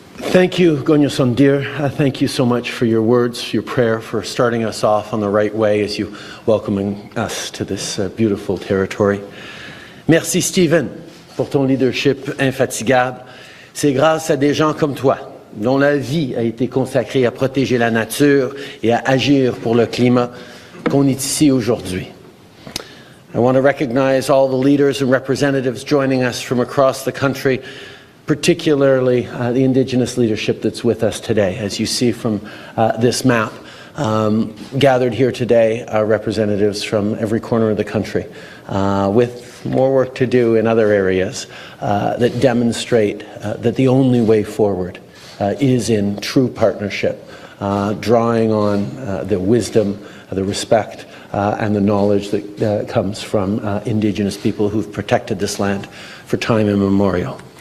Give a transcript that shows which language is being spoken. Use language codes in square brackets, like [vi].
[en] Thank you, Gonyo-Sondir. Thank you so much for your words, your prayer, for starting us off on the right way as you welcoming us to this beautiful territory. [fr] Merci, Stephen, pour ton leadership infatigable. C'est grâce à des gens comme toi, dont la vie a été consacrée à protéger la nature et à agir pour le climat, qu'on est ici aujourd'hui. [en] I want to recognize all the leaders and representatives joining us from across the country, particularly the Indigenous leadership that's with us today. As you see from this map, gathered here today are representatives from every corner of the country, with more work to do in other areas that demonstrate that the only way forward is in true partnership, drawing on the wisdom, the respect, and the knowledge that comes from Indigenous people who've protected this land for time immemorial.